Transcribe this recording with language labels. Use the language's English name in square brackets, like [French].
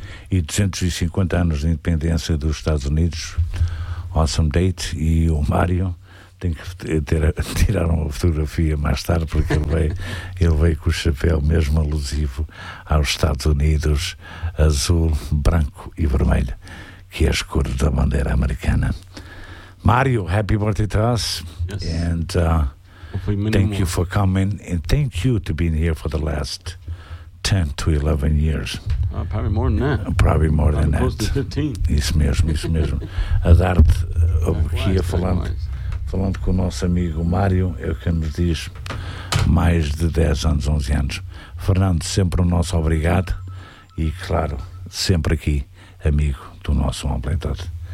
[Portuguese] E 250 anos de independência dos Estados Unidos. [English] Awesome date. [Portuguese] E o Mário tenho que tirar uma fotografia mais tarde, porque ele veio com o chapéu mesmo alusivo aos Estados Unidos, azul, branco e vermelho, que é as cores da bandeira americana. [English] Mario, happy birthday to us. Yes. And thank you for coming, and thank you to being here for the last 10 to 11 years. Probably more than that. Probably more than that. Close to 15. [Portuguese] Isso mesmo. A dar-te aqui a falando com o nosso amigo Mário, é o que nos diz, mais de 10 anos, 11 anos. Fernando, sempre o nosso obrigado e, claro, sempre aqui, amigo do nosso Amplitude.